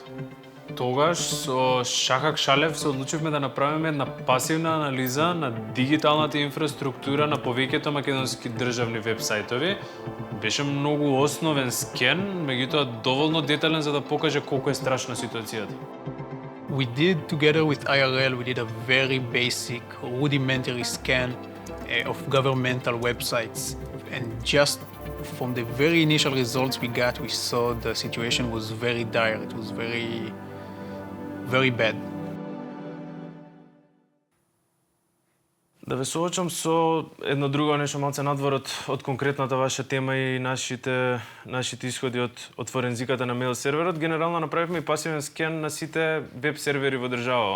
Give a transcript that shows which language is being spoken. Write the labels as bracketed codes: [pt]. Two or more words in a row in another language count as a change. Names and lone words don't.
[mk] Тогаш со Шахак Шалев се одлучивме да направиме една пасивна анализа на дигиталната инфраструктура на повеќето македонски државни веб сајтови. Беше многу основен скен, меѓутоа доволно детален за да покаже колку е страшна ситуацијата. [en] We did, together with IRL, we did a very basic, rudimentary scan of governmental websites. And just from the very initial results we got, we saw the situation was very dire. It was very bad. [mk] Да ве соочам со едно друго нешто малце надвор од конкретната ваша тема и нашите исходи од форензиката на мейл серверот. Генерално направивме и пасивен скен на сите веб сервери во државава.